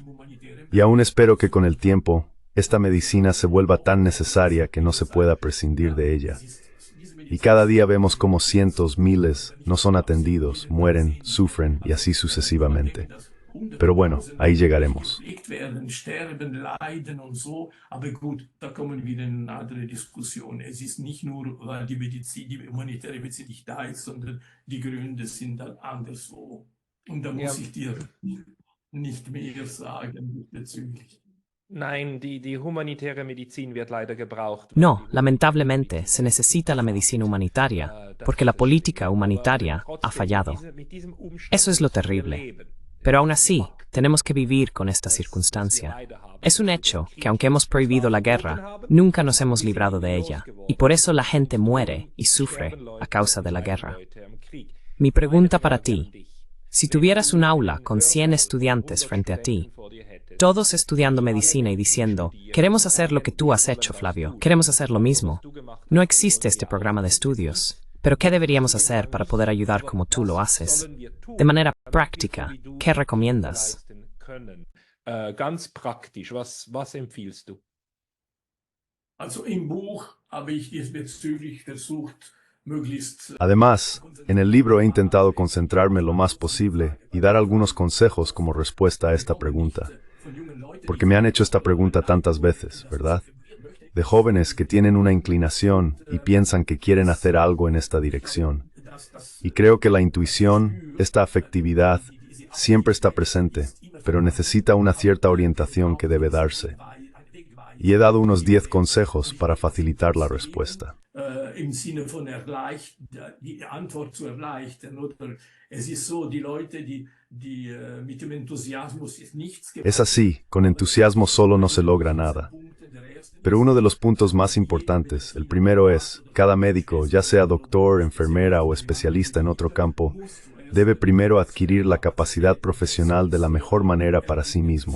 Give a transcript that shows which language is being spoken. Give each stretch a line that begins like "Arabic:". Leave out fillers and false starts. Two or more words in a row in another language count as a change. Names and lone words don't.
Spanish: Y aún espero que con el tiempo, esta medicina se vuelva tan necesaria que no se pueda prescindir de ella. Y cada día vemos cómo cientos, miles, no son atendidos, mueren, sufren y así sucesivamente. Pero bueno, ahí llegaremos.
German: Sterben, leiden und so, aber gut, da kommen wir in eine andere Diskussion. Es ist nicht nur, weil die humanitäre Medizin nicht da ist, sondern die Gründe sind dann anderswo. Und da muss ich dir nicht mehr sagen bezüglich. Nein, die humanitäre Medizin wird leider gebraucht.
Spanish: No, lamentablemente se necesita la medicina humanitaria, porque la política humanitaria ha fallado. Eso es lo terrible. Pero aún así, tenemos que vivir con esta circunstancia. Es un hecho que aunque hemos prohibido la guerra, nunca nos hemos librado de ella, y por eso la gente muere y sufre a causa de la guerra. Mi pregunta para ti: si tuvieras un aula con 100 estudiantes frente a ti, todos estudiando medicina y diciendo, queremos hacer lo que tú has hecho, Flavio, queremos hacer lo mismo. No existe este programa de estudios. Pero ¿qué deberíamos hacer para poder ayudar como tú lo haces? De manera práctica, ¿qué recomiendas?
German: Ganz praktisch, was empfiehlst du? Also im Buch habe ich diesbezüglich versucht, möglichst...
Spanish: Además, en el libro he intentado concentrarme lo más posible y dar algunos consejos como respuesta a esta pregunta. Porque me han hecho esta pregunta tantas veces, ¿verdad? De jóvenes que tienen una inclinación y piensan que quieren hacer algo en esta dirección. Y creo que la intuición, esta afectividad, siempre está presente, pero necesita una cierta orientación que debe darse. Y he dado unos 10 consejos para facilitar la respuesta.
German: im Sinne von die Antwort zu erleichtern. Oder es ist so, die Leute, die mit dem Enthusiasmus ist nichts
Spanish: Es así, con entusiasmo solo no se logra nada. Pero uno de los puntos más importantes, el primero es, cada médico, ya sea doctor, enfermera o especialista en otro campo, debe primero adquirir la capacidad profesional de la mejor manera para sí mismo.